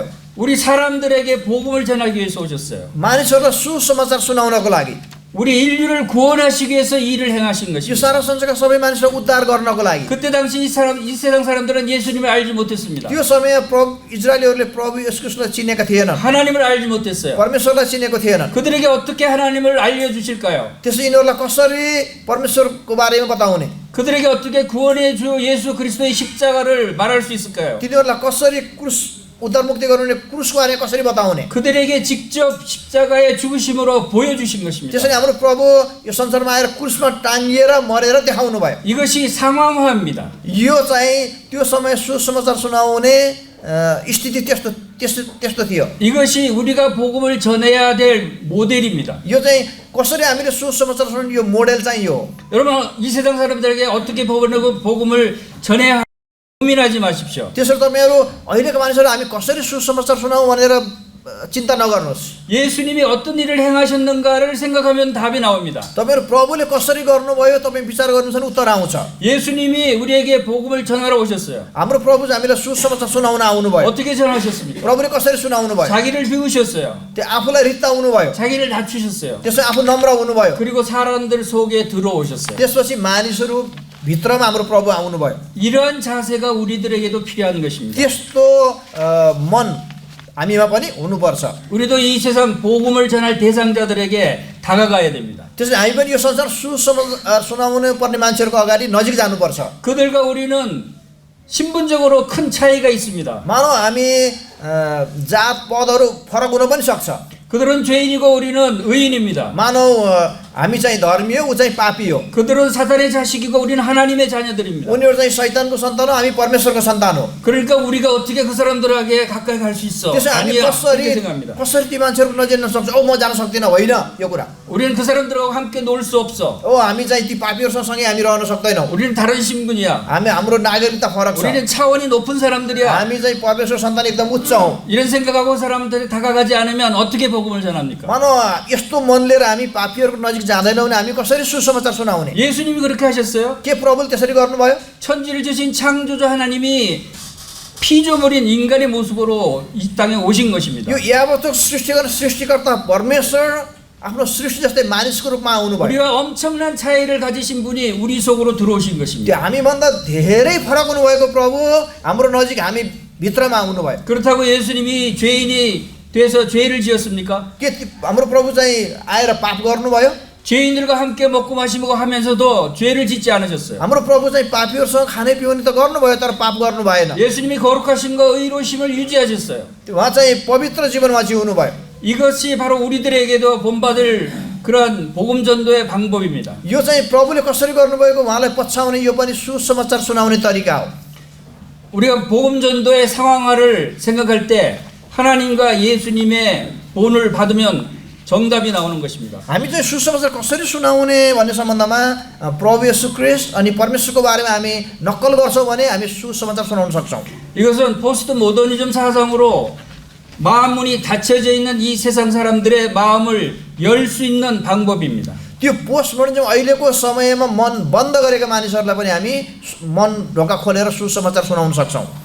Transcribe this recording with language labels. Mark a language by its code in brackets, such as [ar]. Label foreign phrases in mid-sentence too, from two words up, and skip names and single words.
[ko] 우리 사람들에게 복음을 전하기 위해서 오셨어요. [ne] मानिसहरूलाई सुसमाचार सुनाउनको लागि, [ko] 우리 인류를 구원하시기 위해서 이 일을 행하신 यो 것입니다. [ne] सारा संसारका सबै मानिसलाई उद्धार गर्नको लागि। [ko] 그때 당시 이 세상 사람들은 예수님을 알지 못했습니다. [ne] त्यो समय प्रभु इजरायलीहरूले प्रभु येशूलाई चिनेका थिएनन्, [ko] 하나님을 알지 못했어요. [ne] परमेश्वरलाई चिनेको थिएनन्। [ko] 그들에게 어떻게 하나님을 알려주실까요? [ne] त्यसै यिनीहरूलाई कसरी परमेश्वरको बारेमा बताउने? [ko] 그들에게 어떻게 구원의 주 예수 그리스도의 십자가를 말할 수 있을까요? [ne] तिनीहरूलाई कसरी क्रुस उद्धार मुक्ति गराउने क्रुसको बारेमा कसरी बताउने? [ko] 그들에게 직접 십자가의 죽으심으로 보여주신 것입니다. [ne] त्यसैले हाम्रो प्रभु यो संसारमा आएर क्रुसमा टाङ्गिएर मरेर देखाउनु भयो। [ko] 이것이 상황화입니다. [ne] यो चाहिँ त्यो समय सुसमाचार सुनाउने स्थिति त्यस्तो थियो। [ko] 이것이 우리가 복음을 전해야 될 모델입니다. [ne] यो चाहिँ कसरी हामीले सुसमाचार सुनाउने यो मोडेल चाहिँ यो। [ko] 여러분 이 세상 사람들에게 어떻게 복음을 전해야 고민하지 마십시오. [ne] त्यसर्थ मेरो अहिलेको मानिसहरू हामी कसरी सुसमाचार सुनाउँ भनेर चिन्ता नगर्नुहोस्। [ko] 예수님이 어떤 일을 행하셨는가를 생각하면 답이 나옵니다. [ne] तपाईँहरू प्रभुले कसरी गर्नुभयो तपाईँ विचार गर्नुहुन्छ भने उत्तर आउँछ। [ko] 예수님이 우리에게 복음을 전하러 오셨어요. [ne] हाम्रो प्रभु चाहिँ हामीलाई सुसमाचार सुनाउन आउनुभयो। [ko] 어떻게 전하셨습니까? [ne] प्रभुले कसरी सुनाउनु भयो? [ko] 자기를 비우셨어요. [ne] त्यो आफूलाई रित्ताउनु भयो, [ko] 자기를 낮추셨어요. [ne] त्यसै आफू नम्र हुनुभयो। [ko] 그리고 사람들 속에 들어오셨어요. [ne] त्यसपछि मानिसहरू भित्रमा हाम्रो प्रभु आउनुभयो। [ko] 이러한 자세가 우리들에게도 필요한 것입니다. [ne] त्यस्तो मन हामीमा पनि हुनुपर्छ। [ko] 우리도 이 세상 복음을 전할 대상자들에게 다가가야 됩니다. [ne] त्यसैले हामी पनि यो संसार सुसमाचार सुनाउनु पर्ने मान्छेहरूको अगाडि नजिक जानुपर्छ। [ko] 그들과 우리는 신분적으로 큰 차이가 있습니다. [ne] मानौ हामी जात पदहरू फरक हुन पनि सक्छ। [ko] 그들은 죄인이고 우리는 의인입니다. [ne] मानौ हामी चाहिँ धर्मी हो, ऊ चाहिँ पापी हो। [ko] 그들은 사단의 자식이고 우리는 하나님의 자녀들입니다. [ne] उनीहरू चाहिँ शैतानको सन्तान हो, हामी परमेश्वरको सन्तान हो। [ko] 그러니까 우리가 어떻게 그 사람들에게 가까이 갈 수 있어? [ne] त्यसै हामी [ko] 아니야. 그렇게 생각합니다. [ne] कसरी ती मान्छेहरूको नजिक जान सक्छ? म जान सक्दिनँ, होइन यो कुरा। [ko] 우리는 그 사람들하고 함께 놀 수 없어. [ne] हामी चाहिँ ती पापीहरूसँग सँगै हामी रहन सक्दैनौँ। [ko] 우리는 다른 신분이야. [ne] हाम्रो नागरिकता फरक छ। [ko] 우리는 차원이 높은 사람들이야. [ne] हामी चाहिँ परमेश्वर सन्तान एकदम उच्च हौँ। [ko] 이런 생각하고 사람들이 다가가지 않으면 어떻게 복음을 전합니까? [ne] मानौ यस्तो मन लिएर हामी पापीहरूको नजिक जाँदैनौँ भने हामी कसरी सुसमाचार सुनाउने? [ko] 예수님이 그렇게 하셨어요? [ne] के प्रभुले त्यसरी गर्नुभयो? [ko] 천지를 주신 창조주 하나님이 피조물인 인간의 모습으로 이 땅에 오신 것입니다. [ne] यो यावत सृष्टि गर्ने सृष्टिकर्ता परमेश्वर आफ्नो सृष्टि जस्तै मानिसको रूपमा आउनुभयो। [ko] 우리와 엄청난 차이를 가지신 분이 우리 속으로 들어오신 त्यो 것입니다. [ne] हामीभन्दा धेरै फरक हुनुभएको प्रभु हाम्रो नजिक हामी भित्रमा आउनुभयो। [ko] 그렇다고 예수님이 죄인이 돼서 죄를 지었습니까? [ne] के हाम्रो प्रभु चाहिँ आएर पाप गर्नुभयो? [ko] 죄인들과 함께 먹고 마시고 하면서도 죄를 짓지 않으셨어요. [ne] हाम्रो प्रभु चाहिँ पापीहरूसँग खाने पिउने त गर्नुभयो तर पाप गर्नु भएन। [ko] 예수님이 거룩하심과 의로심을 유지하셨어요. [ne] उहाँ चाहिँ पवित्र जीवनमा जिउनुभयो। [ko] 이것이 바로 우리들에게도 본받을 그러한 복음 전도의 방법입니다. [ne] यो चाहिँ प्रभुले कसरी गर्नुभएको उहाँलाई पछ्याउने यो पनि सुसमाचार सुनाउने तरिका हो। [ko] 우리가 복음 전도의 상황화를 생각할 때 하나님과 예수님의 본을 받으면 정답이 나오는 것입니다. [ne] हामी चाहिँ सुसमाचार कसरी सुनाउने भन्ने सम्बन्धमा प्रभु येशू ख्रीष्ट अनि परमेश्वरको बारेमा हामी नक्कल गर्छौँ भने हामी सुसमाचार सुनाउन सक्छौँ। [ko] 이것은 [en] post modernism [ko] 사상으로 마음 문이 닫혀져 있는 이 세상 사람들의 마음을 열 수 있는 방법입니다. [ne] त्यो [en] post modernism [ne] अहिलेको समयमा मन बन्द गरेका मानिसहरूलाई पनि हामी मन ढोका खोलेर सुसमाचार सुनाउन सक्छौँ।